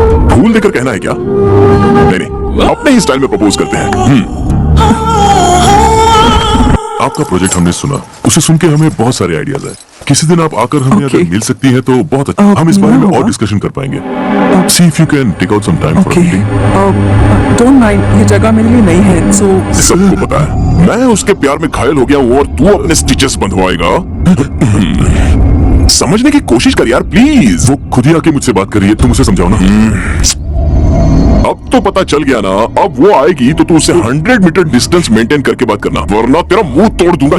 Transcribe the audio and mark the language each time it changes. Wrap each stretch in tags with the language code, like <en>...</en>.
<hi>फूल देकर कहना है क्या? नहीं, अपने ही स्टाइल में प्रपोज करते हैं। आपका प्रोजेक्ट हमने सुना, उसे सुन के हमें बहुत सारे आइडियाज आए। किसी दिन आप आकर हमें अगर मिल सकती है तो बहुत अच्छा। हम इस बारे में और डिस्कशन कर पाएंगे।</hi> <en>See if you can take out some time for a meeting. Don't mind,</en> <hi>ये जगह मेरे लिए नहीं है,</hi> <en>so</en> <hi>सबको पता है मैं उसके प्यार में घायल हो गया हूँ और तू अपने स्टिचेस बंधवाएगा। समझने की कोशिश कर यार प्लीज। वो खुद ही आके मुझसे बात कर रही है, तुम उसे समझाओ ना। अब तो पता चल गया ना, अब वो आएगी तो तू उससे 100 मीटर डिस्टेंस मेंटेन करके बात करना, वरना तेरा मुंह तोड़ दूंगा।</hi>